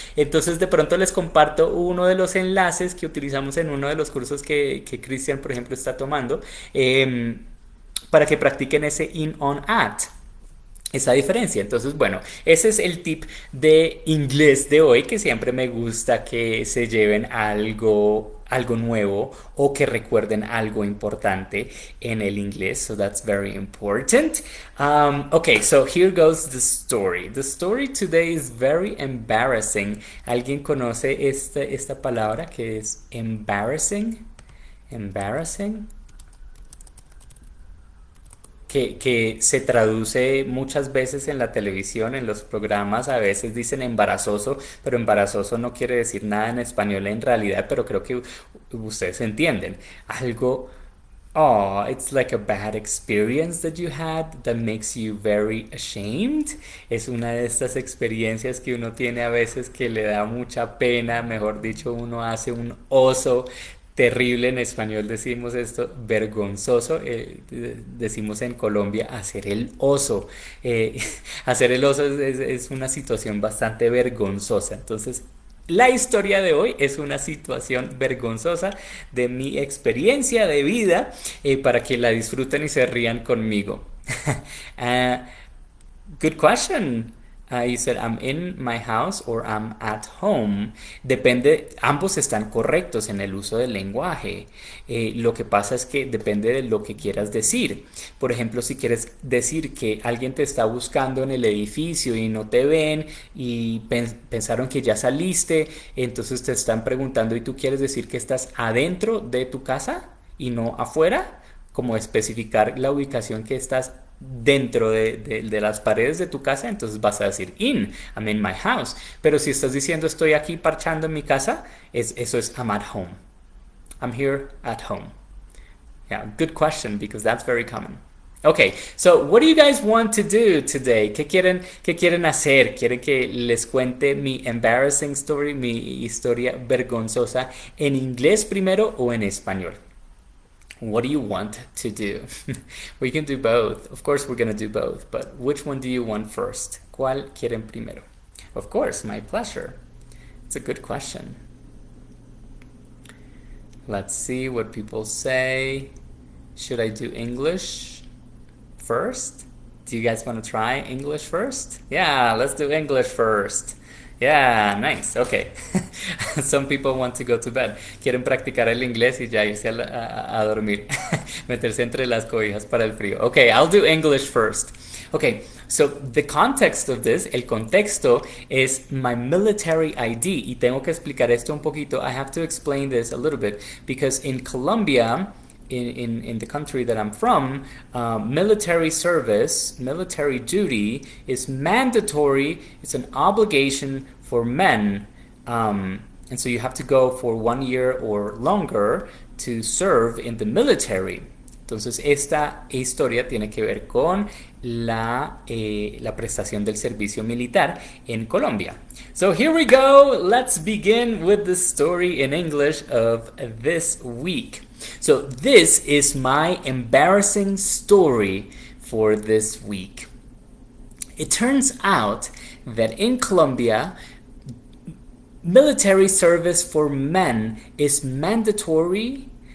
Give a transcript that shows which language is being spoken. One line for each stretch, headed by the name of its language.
Spanish: Entonces de pronto les comparto uno de los enlaces que utilizamos en uno de los cursos que Cristian, por ejemplo, está tomando, para que practiquen ese in, on, at, esa diferencia. Entonces, bueno, ese es el tip de inglés de hoy, que siempre me gusta que se lleven algo nuevo o que recuerden algo importante en el inglés.
English: So that's very important. Okay, so here goes the story. The story today is very embarrassing.
Spanish: ¿Alguien conoce esta palabra que es embarrassing? Embarrassing. Que se traduce muchas veces en la televisión, en los programas, a veces dicen embarazoso, pero embarazoso no quiere decir nada en español en realidad, pero creo que ustedes entienden.
English: Algo, oh, it's like a bad experience that you had that makes you very ashamed.
Spanish: Es una de estas experiencias que uno tiene a veces que le da mucha pena, mejor dicho, uno hace un oso terrible. En español decimos esto, vergonzoso. Decimos en Colombia hacer el oso. Hacer el oso es una situación bastante vergonzosa. Entonces, la historia de hoy es una situación vergonzosa de mi experiencia de vida, para que la disfruten y se rían conmigo.
English: uh, Good question. You said I'm in my house or I'm at home.
Spanish: Depende, ambos están correctos en el uso del lenguaje. Lo que pasa es que depende de lo que quieras decir. Por ejemplo, si quieres decir que alguien te está buscando en el edificio y no te ven y pensaron que ya saliste, entonces te están preguntando y tú quieres decir que estás adentro de tu casa y no afuera, como especificar la ubicación que estás dentro de las paredes de tu casa, entonces vas a decir
English: I'm in my house.
Spanish: Pero si estás diciendo estoy aquí parchando en mi casa, eso es
English: I'm at home. I'm here at home. Yeah, good question, because that's very common. Okay, so what do you guys want to do today?
Spanish: Qué quieren hacer? ¿Quieren que les cuente mi
English: embarrassing story,
Spanish: mi historia vergonzosa, en inglés primero o en español?
English: What do you want to do? We can do both. Of course, we're going to do both. But which one do you want first?
Spanish: ¿Cuál quieren primero?
English: Of course, my pleasure. It's a good question. Let's see what people say. Should I do English first? Do you guys want to try English first? Yeah, let's do English first. Yeah, nice. Okay. Some people want to go to bed.
Spanish: Quieren practicar el inglés y ya irse a dormir. Meterse entre las cobijas para el frío.
English: Okay, I'll do English first. Okay, so the context of this,
Spanish: el contexto
English: is my military ID.
Spanish: Y tengo que explicar esto un poquito.
English: I have to explain this a little bit because in Colombia, in the country that I'm from, military service, military duty is mandatory. It's an obligation for men. And so you have to go for 1 year or longer to serve in the military.
Spanish: Entonces, esta historia tiene que ver con la prestación del servicio militar en Colombia.
English: So here we go. Let's begin with the story in English of this week. So this is my embarrassing story for this week. It turns out that in Colombia, military service for men is mandatory.